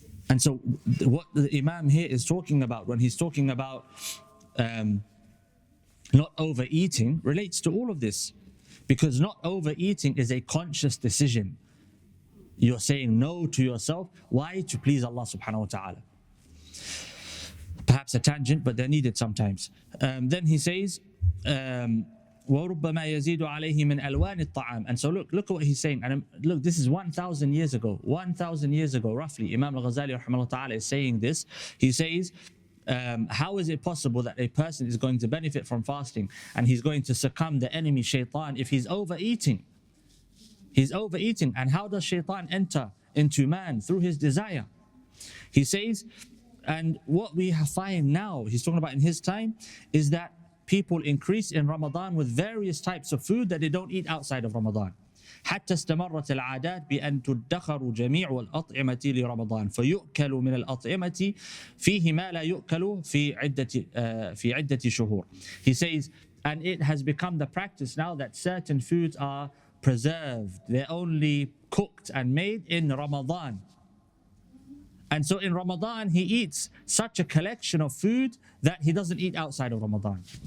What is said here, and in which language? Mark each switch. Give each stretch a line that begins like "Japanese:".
English: And so what the Imam here is talking about when he's talking about not overeating relates to all of this. Because not overeating is a conscious decision. You're saying no to yourself. Why? To please Allah subhanahu wa ta'ala. Perhaps a tangent, but they're needed sometimes. Then he says,
Arabic: وَرُبَّمَا يَزِيدُ عَلَيْهِ مِنْ أَلْوَانِ الطَّعَامِ.
English: And so look at what he's saying. And look, this is 1,000 years ago. 1,000 years ago, roughly. Imam al-Ghazali rahimahullah ta'ala is saying this. He says, how is it possible that a person is going to benefit from fasting and he's going to succumb the enemy shaitan if he's overeating? He's overeating. And how does shaitan enter into man? Through his desire. He says, and what we find now, he's talking about in his time, is that people increase in Ramadan with various types of food that they don't eat outside of Ramadan.
Arabic: حتى استمرت العادات بأن تدخر جميع الأطعمة لرمضان فيؤكل من الأطعمة فيه ما لا يؤكل في عدة شهور.
English: He says, and it has become the practice now that certain foods are preserved. They're only cooked and made in Ramadan. And so in Ramadan, he eats such a collection of food that he doesn't eat outside of Ramadan.